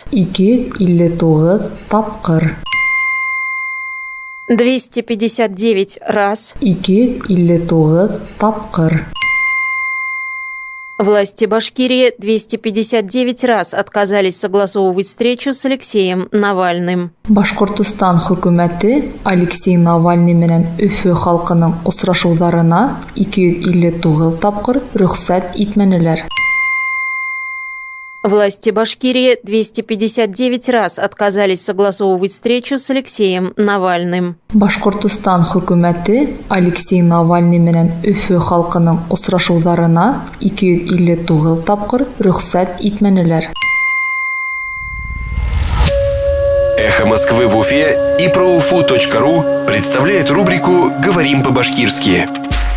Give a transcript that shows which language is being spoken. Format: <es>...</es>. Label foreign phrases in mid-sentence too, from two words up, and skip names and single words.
<ba>259 тапкыр.</ba> <ru>259 раз.</ru> <ba>259 тапкыр.</ba> <ru>Власти Башкирии 259 раз отказались согласовывать встречу с Алексеем Навальным.</ru> <ba>Башкортостан хөкүмәте Алексей Навальный менән Өфө халкының очрашуларына 259 тапкыр рөхсәт итмәнеләр.</ba> <ru>Власти Башкирии 259 раз отказались согласовывать встречу с Алексеем Навальным.</ru> <ba>Башкортостан хөкүмәте Алексей Навальный менән Өфө халкының очрашуларына 259 тапкыр рөхсәт итмәнеләр.</ba> <ru>Эхо Москвы в Уфе и ProUFU.ру представляет рубрику «Говорим по-башкирски».</ru>